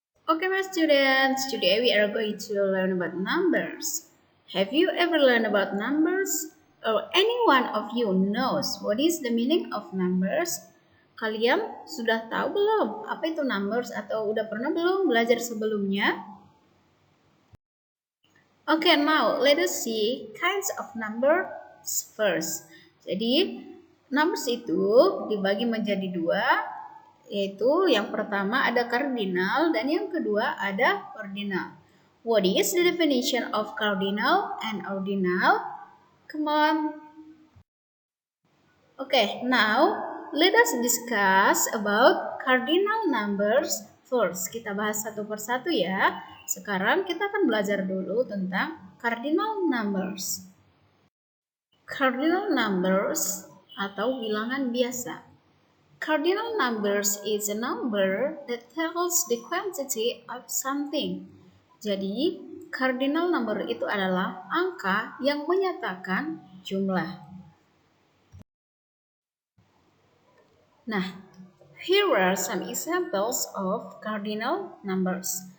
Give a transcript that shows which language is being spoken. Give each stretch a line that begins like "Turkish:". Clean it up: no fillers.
English: Okay, my students, today we are going to learn about numbers. Have you ever learned about numbers? Or any one of you knows what is the meaning of numbers?
Indonesian: Kalian sudah tahu belum apa itu numbers atau udah pernah belum belajar sebelumnya?
English: Okay, now let us see kinds of numbers first.
Indonesian: Jadi, numbers itu dibagi menjadi dua, yaitu yang pertama ada cardinal dan yang kedua ada ordinal.
English: What is the definition of cardinal and ordinal? Come on. Okay, now let us discuss about cardinal numbers first.
Indonesian: Kita bahas satu persatu ya. Sekarang kita akan belajar dulu tentang cardinal numbers. Cardinal numbers atau bilangan biasa.
English: Cardinal numbers is a number that tells the quantity of something.
Indonesian: Jadi, cardinal number itu adalah angka yang menyatakan jumlah.
English: Nah, here are some examples of cardinal numbers.